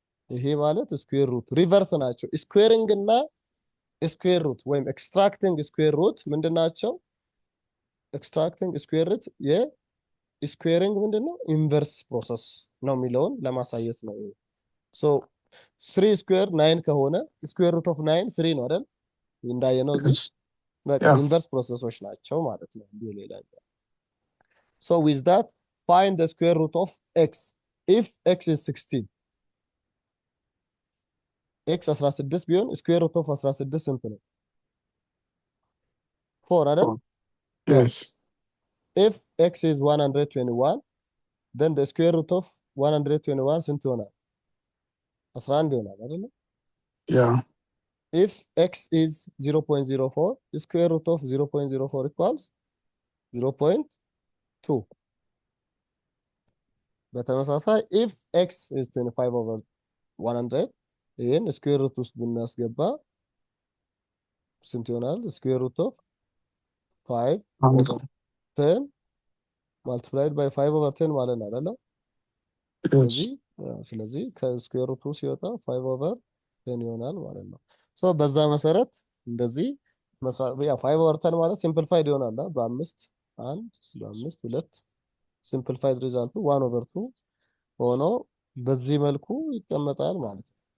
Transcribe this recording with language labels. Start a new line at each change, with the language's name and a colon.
Amharic: ይሄ ማለት ስኩዌር ሩት ሪቨርስ ናቸው ስኩዌሪንግ እና ስኩዌር ሩት ወይም ኤክስትራክቲንግ ስኩዌር ሩት ምንድናቸው ኤክስትራክቲንግ ስኩዌር ሩት የስኩዌሪንግ ምንድነው ኢንቨርስ ፕሮሰስ ነው የሚለውን ለማሳየት ነው ሶ 3 ስኩዌር 9 ከሆነ ስኩዌር ሩት ኦፍ 9 3 ነው አይደል እንዳየነው እዚህ በቃ ኢንቨርስ ፕሮሰሶች ናቸው ማለት ነው ሌላ
English: so with that find the square root of x if x is 16 x 16
Amharic: ቢሆን
English: square root of 16
Amharic: ስንት ነው 4 አይደል
English: Yes. if x is 121 then the square root of 121
Amharic: ስንት ይሆናል 11 ይሆናል አይደል
English: Yeah. if x is 0.04 the square root of 0.04 equals 0.2
Amharic: በተመሳሳይ
English: if x is 25 over 100
Amharic: ይሄን ስኩዌር ሩት ውስጥ ብናስገባ ስንት ይሆናል
English: ስኩዌር ሩት ኦፍ 5 over 10 multiplied by 5 over 10
Amharic: ማለት ነው አይደል
English: Yes.
Amharic: ስለዚህ ከስኩዌር ሩቱ ሲወጣ 5 over 10 ይሆናል ማለት ነው ሶ በዛ መሰረት እንደዚህ ያ 5 ኦቨር 10 ማለት ሲምፕሊፋይድ ይሆናል በአምስት 1 በአምስት 2 ሲምፕሊፋይድ ሪዛልቱ 1 ኦቨር 2 ሆኖ በዚህ መልኩ ይቀመጣል ማለት ነው።